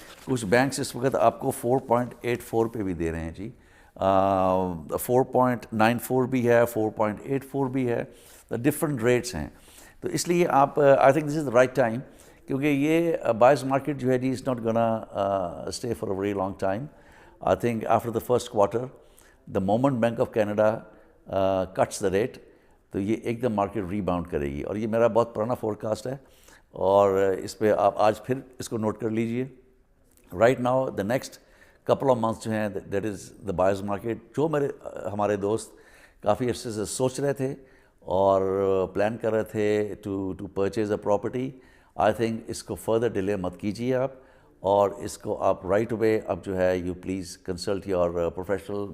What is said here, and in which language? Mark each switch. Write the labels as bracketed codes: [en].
[ur] کچھ بینکس اس وقت آپ کو 4.84 پہ بھی دے رہے ہیں جی. 4.94 بھی ہے، 4.84 بھی ہے، ڈفرنٹ ریٹس ہیں. تو اس لیے آپ [en] I think this is the right time, [ur] کیونکہ یہ بائرز مارکیٹ جو ہے جی [en] Is not gonna stay for a very long time. I think after the first quarter, the moment Bank of Canada cuts the rate, [ur] تو یہ ایک دم market rebound کرے گی. اور یہ میرا بہت پرانا فور کاسٹ ہے، اور اس پہ آپ آج پھر اس کو نوٹ کر لیجئے. [en] Right now the next couple of months جو ہیں that is the buyers market. [ur] جو ہمارے دوست کافی عرصے سے سوچ رہے تھے اور پلان کر رہے تھے [en] to purchase a property, I think [ur] اس کو فردر ڈیلے مت کیجیے آپ، اور اس کو آپ رائٹ اوے اب جو ہے [en] You please consult your professional.